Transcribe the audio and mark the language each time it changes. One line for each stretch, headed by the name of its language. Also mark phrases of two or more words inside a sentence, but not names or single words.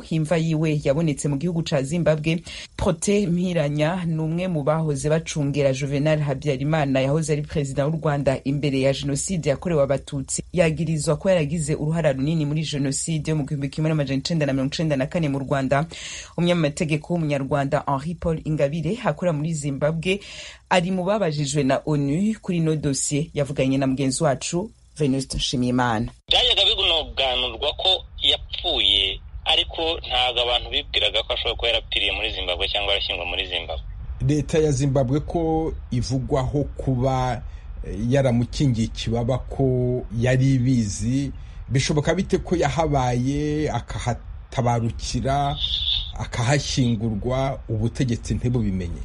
Kinyarwanda: Imva yiwe yabonetse mu gihugu ca Zimbabwe. Protais Mpiranya n'umwe mu bahoze bacungera Juvenal Habyarimana yahoze ari president w'u Rwanda imbere ya genocide yakorewe abatutsi. Yagirizwa ko yaragize uruhara runini muri genocide yo mu 1994 mu Rwanda. Umunyamategeko w'umunyarwanda Henri Paul Ingabire akora muri Zimbabwe ari mu babajijwe na onu kuri no dossier. Yavuganye na mugenzi wacu Venuste Nshimiyimana. Byayaga bigunoganurwa ko yapfuye, ariko ntago abantu bibwiraga ko ashobora kuba yarapfiriye muri Zimbabwe cyangwa yarashyingwa muri Zimbabwe. Leta ya Zimbabwe ko ivugwaho kuba yaramukingiye ikibaba ko yari ibizi, bishoboka bite ko yahabaye akahatabarukira akahashyingurwa ubutegetsi ntibubimenye?